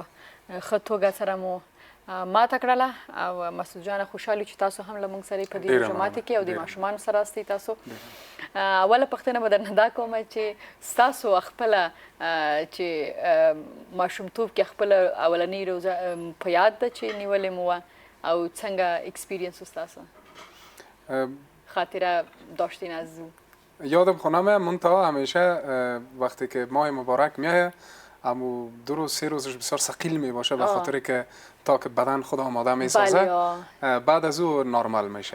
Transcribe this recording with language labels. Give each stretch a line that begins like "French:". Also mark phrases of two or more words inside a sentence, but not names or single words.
Pashto: ښه توګه سره مو ماته کړله او مسعود جانه خوشحال چې تاسو هم له موږ سره په دې روژه ماتي کې او د ماشومانو سره استئ تاسو اوله پوښتنه به درنه دا کوم چې ستاسو خپله چې ماشومتوب کې خپله اولنۍ روژه په یاد ده چې نیولې مو وه او څنګه اکسپیرینس ستاسو خاطره
Persian: داشتین از او یادم خونمه منتها همیشه وقتی که ماه مبارک میایه اما 2 روز 3 روزش بسیار ثقیل می باشه به خاطر که تا که بدن خود آماده می سازه بعد از او نرمال میشه.